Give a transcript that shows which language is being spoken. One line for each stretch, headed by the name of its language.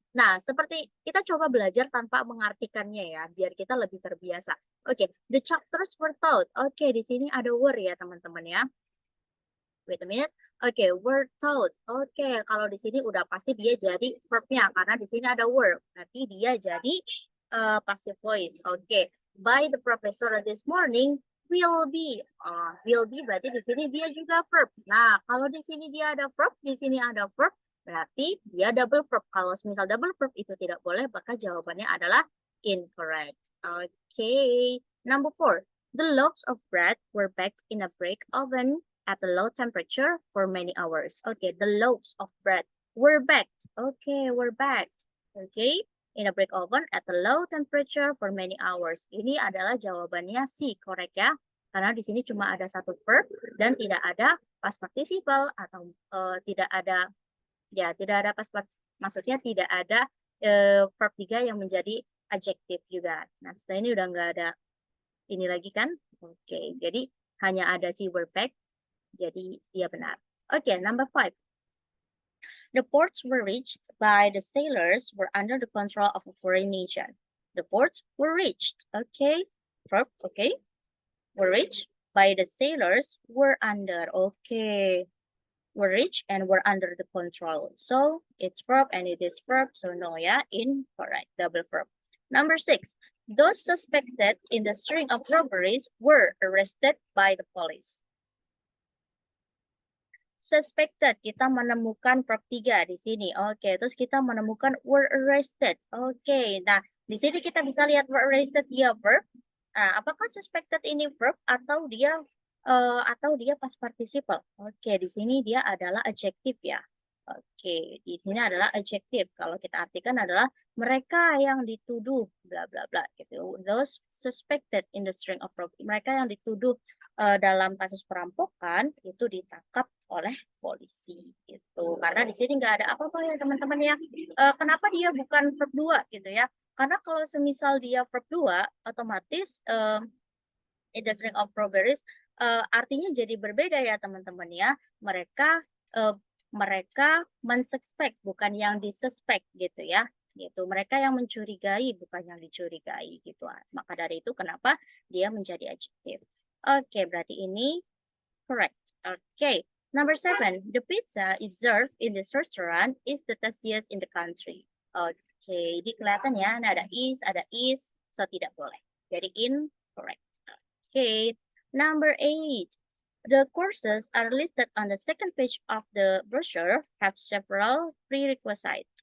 Indonesian: Nah, seperti kita coba belajar tanpa mengartikannya ya, biar kita lebih terbiasa.
English: Oke, the chapters were taught.
Indonesian: Oke, di sini ada were ya teman-teman ya.
English: Wait a minute.
Indonesian: Oke, were taught. Oke, kalau di sini udah pasti dia jadi verb-nya karena di sini ada were. Berarti dia jadi passive voice.
English: Oke, by the professor this morning will be.
Indonesian: Will be berarti di sini dia juga verb. Nah, kalau di sini dia ada verb, di sini ada verb, berarti dia double verb. Kalau misal double verb itu tidak boleh, maka jawabannya adalah incorrect.
English: Oke, number 4. The loaves of bread were baked in a brick oven at a low temperature for many hours. Okay, the loaves of bread were baked. Okay, were baked. Okay, in a brick oven at a low temperature for many hours.
Indonesian: Ini adalah jawabannya C,
English: correct ya?
Indonesian: Karena di sini cuma ada satu verb dan tidak ada past participle atau tidak ada maksudnya tidak ada verb 3 yang menjadi adjektif juga. Nah, setelah ini udah nggak ada ini lagi kan? Oke, jadi hanya ada si were back, jadi dia benar. Oke, number 5.
English: The ports were reached by the sailors were under the control of a foreign nation. The ports were reached, okay? Verb, okay? Were reached by the sailors were under, okay? Were reached and were under the control. So it's verb and it is verb, so no, yeah, incorrect, double verb. Number 6, those suspected in the string of robberies were arrested by the police.
Indonesian: Suspected, kita menemukan verb 3 di sini. Oke, terus kita menemukan were arrested. Oke, nah di sini kita bisa lihat were arrested dia verb. Nah, apakah suspected ini verb atau dia past participle? Oke, di sini dia adalah adjektif ya. Oke, di sini adalah adjektif. Kalau kita artikan adalah mereka yang dituduh bla bla bla gitu.
English: Those suspected in the string of robbery.
Indonesian: Mereka yang dituduh dalam kasus perampokan itu ditangkap oleh polisi gitu. Karena di sini nggak ada apa-apa ya teman-teman ya. Kenapa dia bukan verb 2 gitu ya? Karena kalau semisal dia verb 2 otomatis
English: in the string of robberies
Indonesian: artinya jadi berbeda ya teman-teman ya. Mereka mensuspek bukan yang disuspek gitu ya. Gitu. Mereka yang mencurigai bukan yang dicurigai gitu. Maka dari itu kenapa dia menjadi adjektif. Oke, berarti ini correct. Okay.
English: Number 7, the pizza is served in this restaurant is the tastiest in the country.
Indonesian: Okay, di kelihatan ya, ada is, so tidak boleh. Jadi incorrect.
English: Okay. Number 8, the courses are listed on the second page of the brochure have several prerequisites.